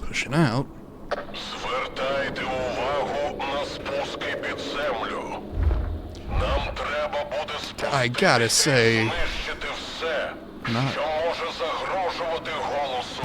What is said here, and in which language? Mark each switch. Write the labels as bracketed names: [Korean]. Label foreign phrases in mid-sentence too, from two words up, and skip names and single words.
[English] freaking out. [Ukrainian] Звертайте увагу на спуски під землю. Нам треба буде [English] I gotta say, [Ukrainian] знищити все, [English] not, [Ukrainian] що може загрожувати голосу.